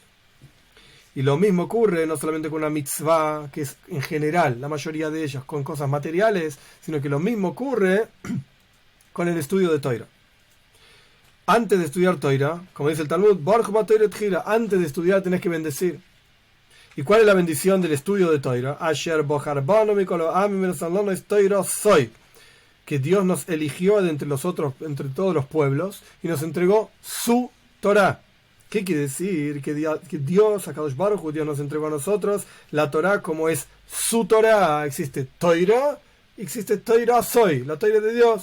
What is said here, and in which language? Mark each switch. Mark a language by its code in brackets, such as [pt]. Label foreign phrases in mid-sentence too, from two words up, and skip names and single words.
[es] Y lo mismo ocurre no solamente con una mitzvah, que es en general, la mayoría de ellas, con cosas materiales, sino que lo mismo ocurre con el estudio de Torah. Antes de estudiar Torah, como dice el Talmud, antes de estudiar tenés que bendecir. ¿Y cuál es la bendición del estudio de Torah? [he] אשר בחר בנו מכל העמים את תורתו. [es] Que Dios nos eligió entre todos los pueblos y nos entregó su Torah. ¿Qué quiere decir? Que Dios, [he] הקדוש ברוך הוא, [es] Dios nos entregó a nosotros la Torah como es su Torah. Existe Torah, existe [he] תורתו, [es] la Torah de Dios.